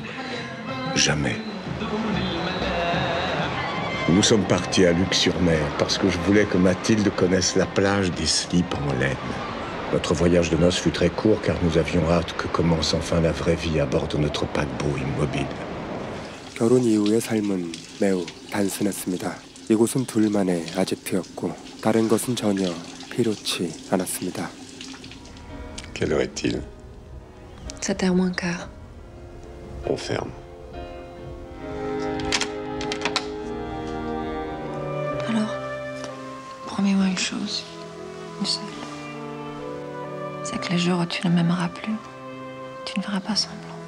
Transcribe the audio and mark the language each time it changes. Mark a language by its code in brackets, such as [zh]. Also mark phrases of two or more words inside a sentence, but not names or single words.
[fr] Jamais. Nous sommes partis à Luc-sur-Mer parce que je voulais que Mathilde connaisse la plage des slips en laine. Notre voyage de noces fut très court car nous avions hâte que commence enfin la vraie vie à bord de notre paquebot immobile. [ko] 결혼 이후의 삶은 매우 단순했습니다. 이곳은 둘만의 아지트였고 다른 것은 전혀 필요치 않았습니다. [fr] Quelle heure est-il? 7h moins quart. On ferme. Alors, promets-moi une chose, une seule. C'est que les jours où tu ne m'aimeras plus, Tu ne feras pas semblant.